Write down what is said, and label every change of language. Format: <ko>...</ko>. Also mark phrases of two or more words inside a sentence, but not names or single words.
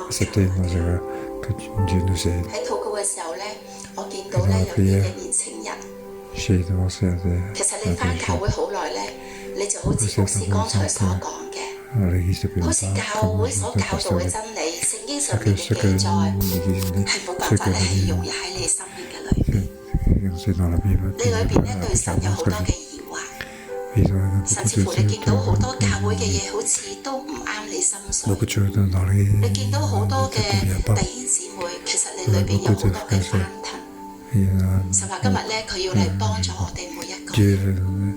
<fr>Accepter nos erreurs, que Dieu nous aide. Et dans la prière, j'ai devancé à des gens. À l'église depuis longtemps, comme le pasteur dit, ce que l'église dit, ce que la Bible, c'est dans la Bible, clairement ce que je dis.</fr> <yue>甚至乎你見到好多教會嘅嘢好似都唔啱你心水，你見到好多嘅弟兄姊妹，其實你裏邊有好多嘅翻騰。神話今日咧，佢要嚟幫助我哋每一個人。</yue>